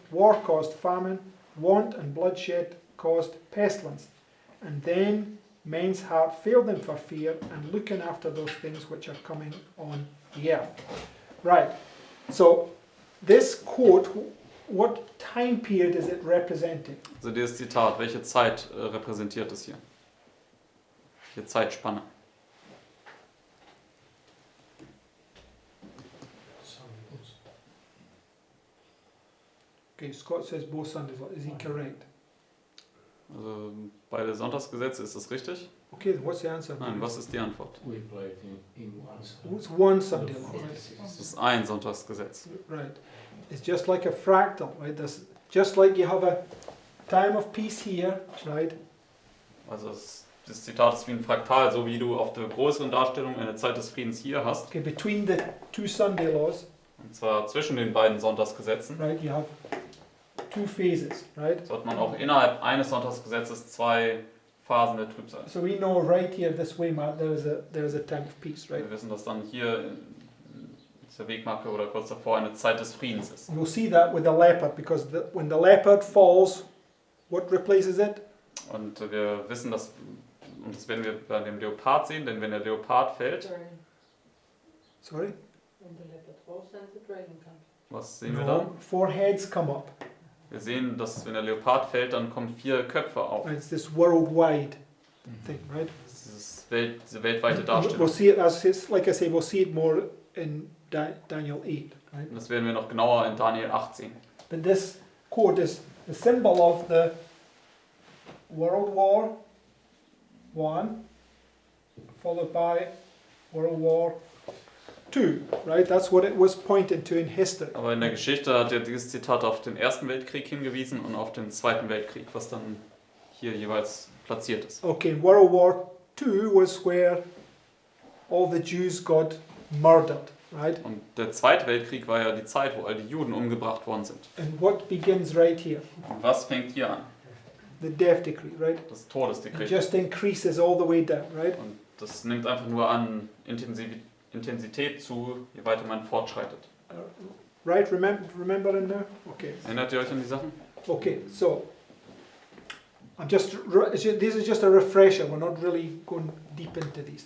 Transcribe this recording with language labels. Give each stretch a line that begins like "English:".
English: War caused famine, want and bloodshed caused pestilence. And then men's heart failed them for fear and looking after those things which are coming on the earth. Right, so this quote, what time period is it representing?
German: Also dieses Zitat, welche Zeit repräsentiert es hier? Welche Zeitspanne?
English: Okay, Scott says both Sundays. Is he correct?
German: Also beide Sonntagsgesetze, ist das richtig?
English: Okay, then what's the answer?
German: Nein, was ist die Antwort?
English: We play it in one side. It's one Sunday law, right?
German: Es ist ein Sonntagsgesetz.
English: Right. It's just like a fractal, right? Just like you have a time of peace here, right?
German: Also das Zitat ist wie ein Fraktal, so wie du auf der größeren Darstellung eine Zeit des Friedens hier hast.
English: Okay, between the two Sunday laws,
German: Und zwar zwischen den beiden Sonntagsgesetzen.
English: right, you have two phases, right?
German: So hat man auch innerhalb eines Sonntagsgesetzes zwei Phasen der Trübsal.
English: So we know right here, this way mark, there is a time of peace, right?
German: Wir wissen, dass dann hier der Wegmarke oder kurz davor eine Zeit des Friedens ist.
English: We'll see that with the leopard, because when the leopard falls, what replaces it?
German: Und wir wissen, und das werden wir bei dem Leopard sehen, denn wenn der Leopard fällt,
English: Sorry? When the leopard falls, then the dragon comes.
German: was sehen wir dann?
English: No, 4 heads come up.
German: Wir sehen, dass wenn der Leopard fällt, dann kommen 4 Köpfe auf.
English: Right? It's this worldwide thing, right?
German: Das ist diese weltweite
English: We'll
German: Darstellung.
English: see it as like I say, we'll see it more in Daniel 8, right?
German: Und das werden wir noch genauer in Daniel 8 sehen.
English: But this quote is the symbol of the World War I, followed by World War II, right? That's what it was pointing to in history.
German: Aber in der Geschichte hat ja dieses Zitat auf den Ersten Weltkrieg hingewiesen und auf den Zweiten Weltkrieg, was dann hier jeweils platziert ist.
English: Okay, World War II was where all the Jews got murdered, right?
German: Und der Zweite Weltkrieg war ja die Zeit, wo all die Juden umgebracht worden sind.
English: And what begins right here?
German: Und was fängt hier an?
English: The death decree, right?
German: Das
English: It
German: Todesdekret.
English: just increases all the way down, right?
German: Und das nimmt einfach nur an Intensität zu, je weiter man fortschreitet.
English: Right? Remember in there? Okay.
German: Erinnert ihr euch an die Sachen?
English: Okay, so this is just a refresher. We're not really going deep into these